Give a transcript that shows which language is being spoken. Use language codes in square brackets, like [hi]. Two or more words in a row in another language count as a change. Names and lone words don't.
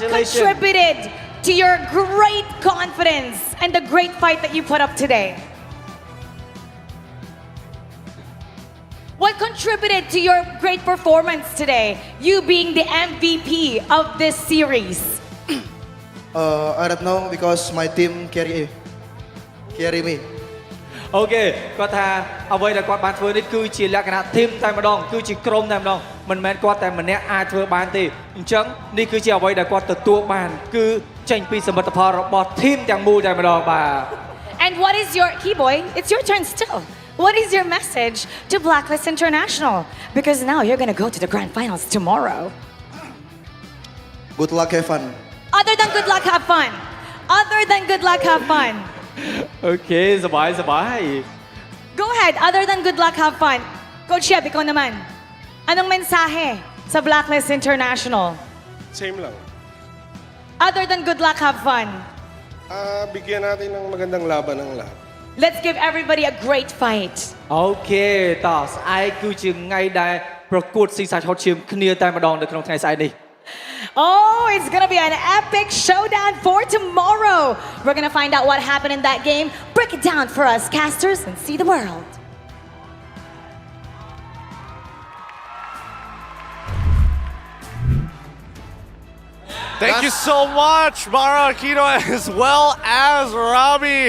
[en] What contributed to your great confidence and the great fight that you put up today? What contributed to your great performance today, you being the MVP of this series? I don't know because my team carry me. [km] អូខេគាត់ថាអ្វីដែលគាត់បានធ្វើនេះគឺជាលក្ខណៈ team តែម្ដងគឺជាក្រុមតែម្ដងមិនមែនគាត់តែម្នាក់អាចធ្វើបានទេអញ្ចឹងនេះគឺជាអ្វីដែលគាត់ទទួលបានគឺចេញពីសមិទ្ធផលរបស់ team ទាំងមូលតែម្ដងបាទ [en] And what is your Keyboy? It's your turn still. What is your message to Blacklist International? Because now you're going to go to the grand finals tomorrow. Good luck, have fun. Other than good luck, have fun. Other than good luck, have fun. [km] អូខេសប្បាយសប្បាយ [en] Go ahead. Other than good luck, have fun. [tl] Coach Yeb, ikaw naman. Anong mensahe sa Blacklist International? Same lang. [en] Other than good luck, have fun. [tl] Bigyan natin ng magandang laban ng lahat. [en] Let's give everybody a great fight. [km] អូខេតោះស្អែកគឺជាថ្ងៃដែលប្រកួតស៊ីសាច់ហត់ឈាមគ្នាតែម្ដងនៅក្នុងថ្ងៃស្អែកនេះ [en] Oh, it's gonna be an epic showdown for tomorrow. We're gonna find out what happened in that game. Break it down for us, casters, and see the world. Thank you so much, Mara Aquino, as well as Robbie.